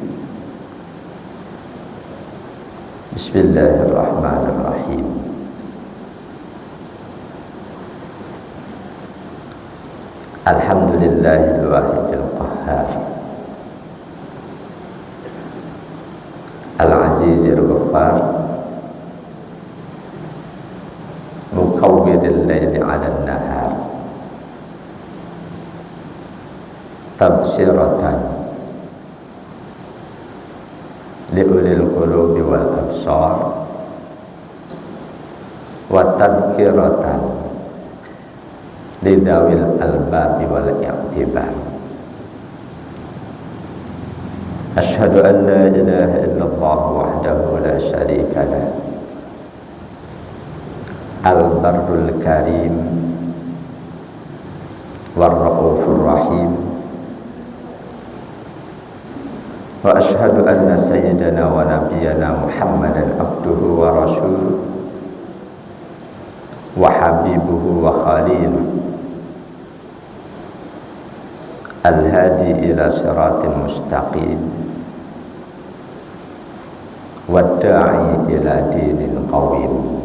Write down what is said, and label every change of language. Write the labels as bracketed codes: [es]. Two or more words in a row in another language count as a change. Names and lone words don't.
[ar] بسم الله الرحمن الرحيم. الحمد لله الواحد القهار, العزيز الغفار مكور الليل على النهار تبصرة لأولي القلوب والأبصار, وتذكرة لذوي الألباب والاعتبار. أشهد أن لا إله إلا الله وحده لا شريك له البر الكريم الرؤوف الرحيم. وأشهد أن سيدنا ونبينا محمدا عبده ورسوله وحبيبه وخليله الهادي إلى صراط مستقيم والداعي إلى دين قويم.